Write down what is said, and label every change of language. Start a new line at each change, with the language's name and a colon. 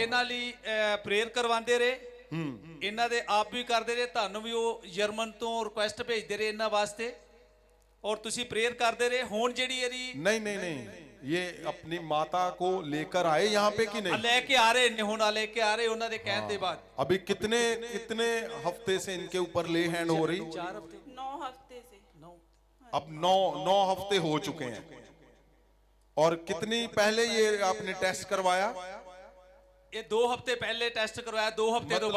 Punjabi: ਇਹਨਾਂ ਲਈ ਪ੍ਰੇਅਰ ਕਰਵਾਉਂਦੇ ਰਹੇ, ਇਹਨਾਂ ਦੇ ਆਪ ਵੀ ਕਰਦੇ ਰਹੇ, ਤੁਹਾਨੂੰ ਵੀ ਉਹ ਜਰਮਨ ਤੋਂ ਰਿਕੁਐਸਟ ਭੇਜਦੇ ਰਹੇ ਇਹਨਾਂ ਵਾਸਤੇ, ਔਰ ਤੁਸੀਂ ਪ੍ਰੇਅਰ ਕਰਦੇ ਰਹੇ। ਹੁਣ ਜਿਹੜੀ ਇਹਦੀ
Hindi: नहीं, ये अपनी माता को लेकर आए यहाँ पे कि नहीं?
Punjabi: ਲੈ ਕੇ ਆ ਰਹੇ ਨੇ, ਹੁਣ ਲੈ ਕੇ ਆ ਰਹੇ ਉਹਨਾਂ ਦੇ ਕਹਿਣ ਦੇ ਬਾਅਦ।
Hindi: अभी कितने हफ्ते से इनके ऊपर ले हैंड हो रही? 4 हफ्ते 9 हफ्ते से। अब 9 हफ्ते हो चुके हैं। और कितनी पहले ये आपने टेस्ट करवाया? ये 2 हफ्ते पहले टेस्ट करवाया, 2 हफ्ते तो